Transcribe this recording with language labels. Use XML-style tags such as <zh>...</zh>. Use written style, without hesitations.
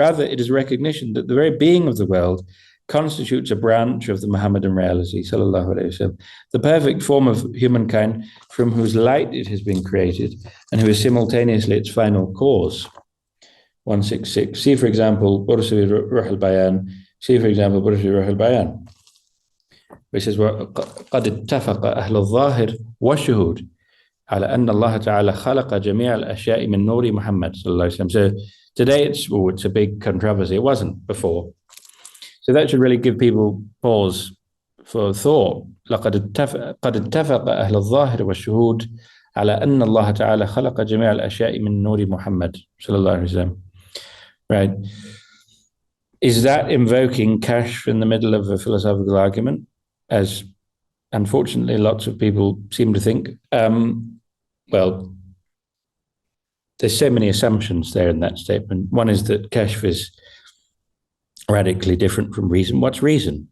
<en>Rather, it is recognition that the very being of the world constitutes a branch of the Muhammadan reality,</en> <ar>sallallahu alaihi wasallam,</ar> <en>the perfect form of humankind from whose light it has been created and who is simultaneously its final cause. 166. See, for example, Bursi Ruh al-Bayan. See, for example, Bursi Ruh al-Bayan, which says,</en> <ar>قَدْ اتَّفَقَ أَهْلُ الظَّاهِرِ وَالشُّهُودِ على أن الله تعالى خلق جميع الأشياء من نور محمد صلى الله عليه وسلم.</ar> <en>So today it's a big controversy. It wasn't before. So that should really give people pause for thought.</en> <ar>قد اتفق أهل الظاهر والشهود على أن الله تعالى خلق جميع الأشياء من نور محمد صلى الله عليه وسلم.</ar> <en>Right. Is that invoking kashf in the middle of a philosophical argument, as unfortunately lots of people seem to think? Well, there's so many assumptions there in that statement. One is that kashf is radically different from reason. What's reason?</en>